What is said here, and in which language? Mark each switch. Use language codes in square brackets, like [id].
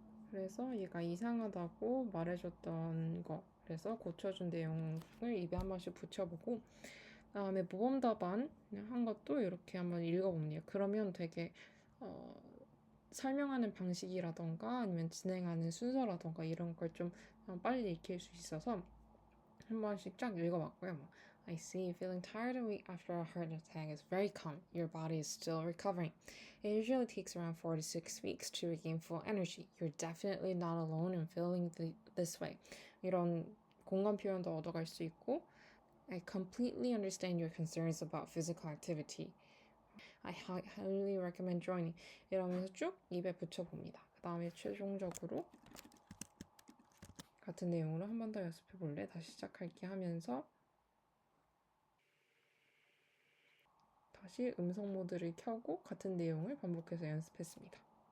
[ko] 그래서 얘가 이상하다고 말해줬던 거 그래서 고쳐준 내용을 입에 한 번씩 붙여보고 다음에 모범 답안 한 것도 이렇게 한번 읽어봅니다. 그러면 되게 설명하는 방식이라던가 아니면 진행하는 순서라던가 이런 걸 좀 빨리 익힐 수 있어서 한 번씩 쫙 읽어봤고요. [en] I see feeling tired a week after a heart attack is very common. Your body is still recovering. It usually takes around 4 to 6 weeks to regain full energy. You're definitely not alone in feeling this way. [ko] 이런 공감 표현도 얻어갈 수 있고 [en] I completely understand your concerns about physical activity. I highly recommend joining. [ko] 이러면서 쭉 입에 붙여봅니다. 그 다음에 최종적으로 같은 내용으로 한 번 더 연습해 볼래? 다시 시작할게 하면서 다시 음성 모드를 켜고 같은 내용을 반복해서 연습했습니다.